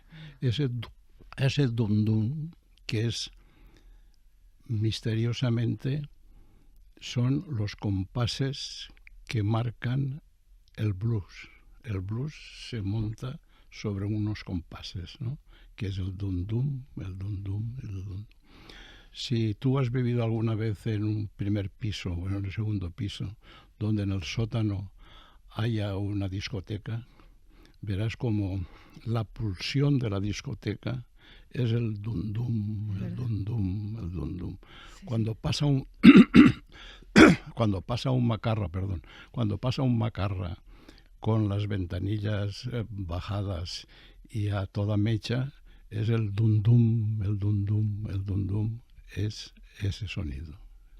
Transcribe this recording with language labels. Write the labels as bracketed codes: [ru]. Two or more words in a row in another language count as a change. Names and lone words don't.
[es] Ese dum-dum que es misteriosamente son los compases que marcan el blues. El blues se monta sobre unos compases, ¿no? Que es el dum-dum, el dum-dum, el dum-dum. Si tú has vivido alguna vez en un primer piso o en el segundo piso, donde en el sótano haya una discoteca, verás como la pulsión de la discoteca es el dum-dum, el dum-dum, el dum-dum. Sí. Cuando pasa un macarra con las ventanillas bajadas y a toda mecha, es el dum-dum, el dum-dum, el dum-dum, es ese sonido.